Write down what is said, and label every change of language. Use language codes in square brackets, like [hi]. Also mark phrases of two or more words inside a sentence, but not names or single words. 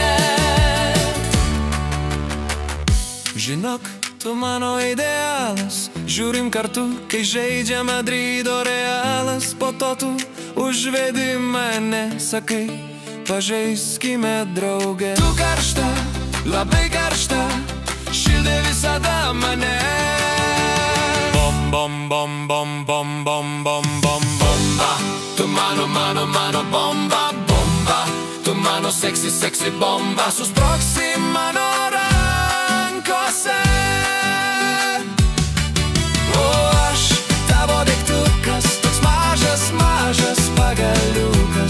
[lt] Žinok, tu mano idealas, žiūrim kartu, kai žaidžia Madrido Realas. Po to tu užvedi mane, sakai, pažaiskime drauge. Tu karšta, labai karšta, šildai visada mane. Bom, bom, bom, bom, bom, bom, bom, bom, bomba. Tu mano bomba, bomba. Tu mano [en] sexy, sexy [lt] bomba. Susprogsi mano rankose. O aš tavo degtukas, toks mažas, mažas pagaliukas.